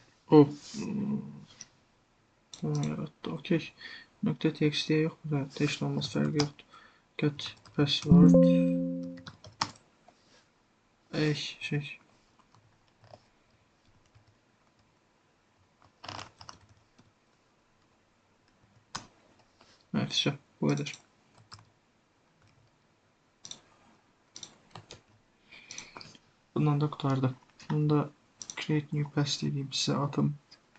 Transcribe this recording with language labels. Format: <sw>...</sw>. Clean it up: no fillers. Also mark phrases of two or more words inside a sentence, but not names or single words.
<tr>O tamam yarattı. Okey. .txt'ye yok mu?</tr> <az>Zaten heç nə olmaz, fərqi yoxdur.</az> <en>Get password.</en> <az>Şey.</az> <tr>Evet işte bu kadar. Bundan da kurtardı. Bunu da</tr> <en>create new pass</en> <tr>dediğim size atım.</tr>